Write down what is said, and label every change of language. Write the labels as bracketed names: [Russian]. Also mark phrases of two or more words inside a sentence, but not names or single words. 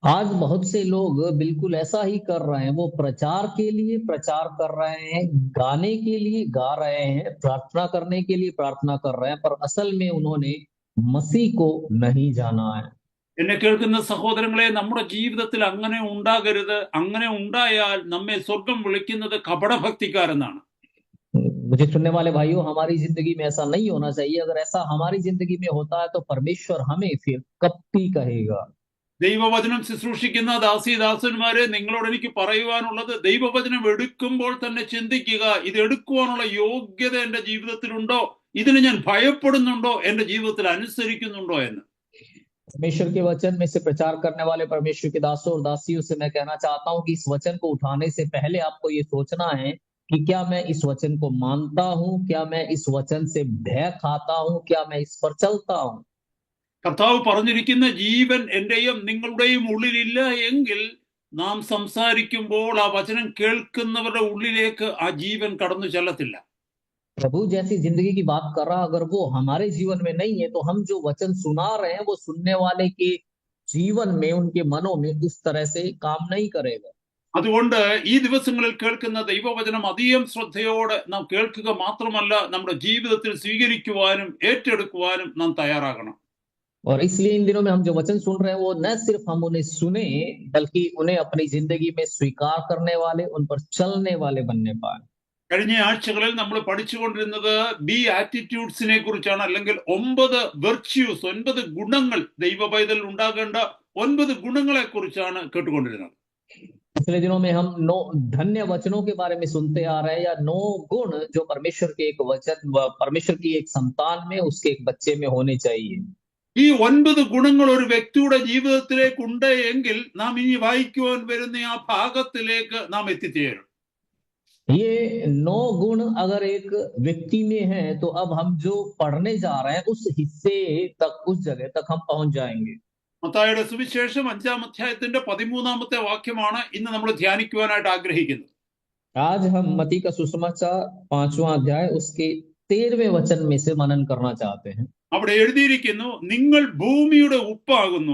[Hindi] आज बहुत से लोग बिल्कुल ऐसा ही कर रहे हैं। वो प्रचार के लिए प्रचार कर रहे हैं, गाने के लिए गा रहे हैं, प्रार्थना करने के लिए प्रार्थना कर रहे हैं, पर असल में उन्होंने मसीह को नहीं जाना है। [Malayalam] എന്നെ കേൾക്കുന്ന സഹോദരങ്ങളെ, നമ്മുടെ ജീവിതത്തിൽ അങ്ങനെ ഉണ്ടാകരുത്. അങ്ങനെ ഉണ്ടായാൽ നമ്മെ സ്വർഗം വിളിക്കുന്നത് കപടഭക്തിക്കാരെന്നാണ്. [Hindi] मुझे सुनने वाले भाइयों, हमारी जिंदगी में ऐसा नहीं होना चाहिए। अगर ऐसा हमारी जिंदगी में होता है तो परमेश्वर हमें फिर कपटी कहेगा। [Malayalam] ദൈവവചനം ശുശ്രൂഷിക്കുന്ന ദാസീദാസന്മാരെ, നിങ്ങളോട് എനിക്ക് പറയുവാനുള്ളത്, ദൈവവചനം എടുക്കുമ്പോൾ തന്നെ ചിന്തിക്കുക, ഇത് എടുക്കുവാനുള്ള യോഗ്യത എന്റെ ജീവിതത്തിലുണ്ടോ, ഇതിന് ഞാൻ ഭയപ്പെടുന്നുണ്ടോ, എന്റെ ജീവിതത്തിൽ അനുസരിക്കുന്നുണ്ടോ എന്ന്. [Hindi] परमेश्वर के वचन में से प्रचार करने वाले परमेश्वर के दासों और दासियों से मैं कहना चाहता हूं कि इस वचन को उठाने से पहले आपको ये सोचना है कि क्या मैं इस वचन को मानता हूं, क्या मैं इस वचन से भय खाता हूं, क्या मैं इस पर चलता हूं। [Malayalam] കർത്താവ് പറഞ്ഞിരിക്കുന്ന ജീവൻ എന്റെയും നിങ്ങളുടെയും ഉള്ളിലില്ല എങ്കിൽ നാം സംസാരിക്കുമ്പോൾ ആ വചനം കേൾക്കുന്നവരുടെ ഉള്ളിലേക്ക് ആ ജീവൻ കടന്നു ചെല്ലത്തില്ല. [Hindi] प्रभु जैसी जिंदगी की बात कर रहा, अगर वो हमारे जीवन में नहीं है तो हम जो वचन सुना रहे हैं वो सुनने वाले के जीवन में, उनके मनों में उस तरह से काम नहीं करेगा। [Malayalam] അതുകൊണ്ട് ഈ ദിവസങ്ങളിൽ കേൾക്കുന്ന ദൈവവചനം അധികം ശ്രദ്ധയോടെ നാം കേൾക്കുക മാത്രമല്ല, നമ്മുടെ ജീവിതത്തിൽ സ്വീകരിക്കുവാനും ഏറ്റെടുക്കുവാനും നാം തയ്യാറാകണം. [Hindi] और इसलिए इन दिनों में हम जो वचन सुन रहे हैं वो न सिर्फ हम उन्हें सुने, बल्कि उन्हें अपनी जिंदगी में स्वीकार करने वाले, उन पर चलने वाले बनने पाए। [Malayalam] കഴിഞ്ഞ ആഴ്ചകളിൽ നമ്മൾ പഠിച്ചുകൊണ്ടിരുന്നത് ബി ആറ്റിറ്റ്യൂഡ്സിനെ കുറിച്ചാണ്, അല്ലെങ്കിൽ 9 വെർച്യൂസ്, 9 ഗുണങ്ങൾ, ദൈവ പൈതൽ ഉണ്ടാകേണ്ട 9 ഗുണങ്ങളെ കുറിച്ചാണ് കേട്ടുകൊണ്ടിരുന്നത്. [Hindi] पिछले दिनों में हम 9 धन्य वचनों के बारे में सुनते आ रहे हैं, या 9 गुण जो परमेश्वर के एक वचन, परमेश्वर की एक संतान में, उसके एक बच्चे में होने चाहिए। [Malayalam] ഈ 9 ഗുണങ്ങൾ ഒരു വ്യക്തിയുടെ ജീവിതത്തിലേക്ക് ഉണ്ട് എങ്കിൽ നാം ഇനി വായിക്കുവാൻ വരുന്ന ആ ഭാഗത്തിലേക്ക് നാം എത്തിച്ചേരും. [Hindi] ये 9 गुण अगर एक व्यक्ति में है तो अब हम जो पढ़ने जा रहे हैं उस हिस्से तक, उस जगह तक हम पहुंच जाएंगे। [Malayalam] മത്തായിയുടെ സുവിശേഷം 5-ാം അധ്യായത്തിന്റെ 13-ാമത്തെ വാക്യമാണ് ഇന്ന് നമ്മൾ ധ്യാനിക്കുവാനായിട്ട് ആഗ്രഹിക്കുന്നത്. [Hindi] आज हम मत्ती का सुसमाचार 5वां अध्याय उसके 13वें वचन में से मनन करना चाहते हैं। [Malayalam] അവിടെ എഴുതിയിരിക്കുന്നു, നിങ്ങൾ ഭൂമിയുടെ ഉപ്പാകുന്നു.